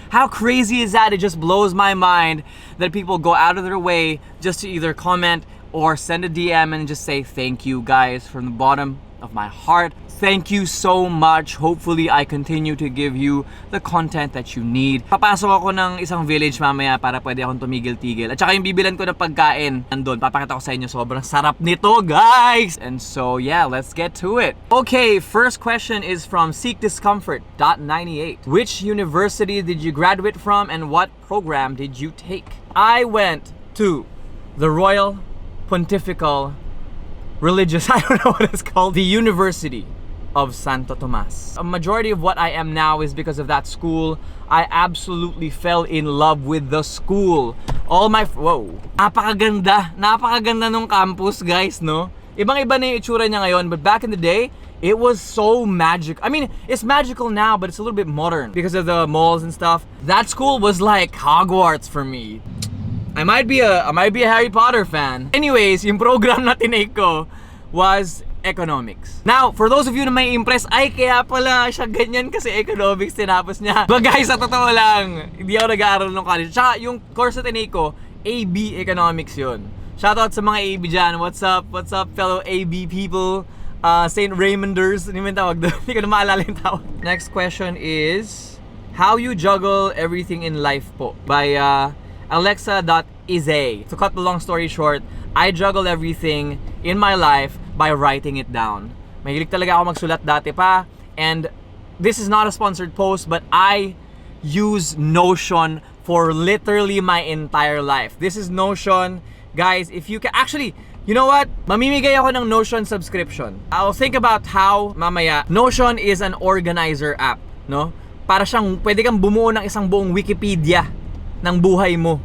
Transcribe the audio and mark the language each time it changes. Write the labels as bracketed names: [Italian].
[English] How crazy is that? It just blows my mind that people go out of their way just to either comment or send a DM and just say thank you, guys, from the bottom of my heart. Thank you so much. Hopefully, I continue to give you the content that you need. [Filipino] Papasok ako ng isang village mamaya para pwede akong tumigil-tigil. At saka yung bibilan ko ng pagkain nandun. Papakita ko sa inyo, sobrang sarap nito, guys! [English] And so, yeah, let's get to it. Okay, first question is from seekdiscomfort.98. Which university did you graduate from and what program did you take? I went to the Royal Pontifical Religious, I don't know what it's called, the University of Santo Tomas. A majority of what I am now is because of that school. I absolutely fell in love with the school. All my, [Filipino] whoa, napakaganda nung campus, guys, no? Ibang-iba na yung itsura niya ngayon, [English] but back in the day, it was so magic. I mean, it's magical now, but it's a little bit modern because of the malls and stuff. That school was like Hogwarts for me. I might be a Harry Potter fan. [Filipino] Anyways, yung program na tinake ko [English] was economics. Now, for those of you [Filipino] na may impress, ay kaya pala siya ganyan kasi economics tinapos niya. But guys, sa totoo lang, hindi ako nag-aaral ng college. Tsaka yung course na tinake ko, AB Economics yun. Shoutout sa mga AB dyan. [English] What's up fellow AB people? [Filipino] St. Raymonders. Hindi mo yung tawag doon. Hindi ko na maalala yung tawag. [English] Next question is, how you juggle everything in life po? By Alexa.Ize. To cut the long story short, I juggle everything in my life by writing it down. [Filipino] Mahilig talaga ako magsulat dati pa. [English] And this is not a sponsored post, but I use Notion for literally my entire life. This is Notion. Guys, if you can... Actually, you know what? [Filipino] Mamimigay ako ng Notion subscription. [English] I'll think about how [Filipino] mamaya. [English] Notion is an organizer app, no? [Filipino] Para siyang pwede kang bumuo ng isang buong Wikipedia ng buhay mo.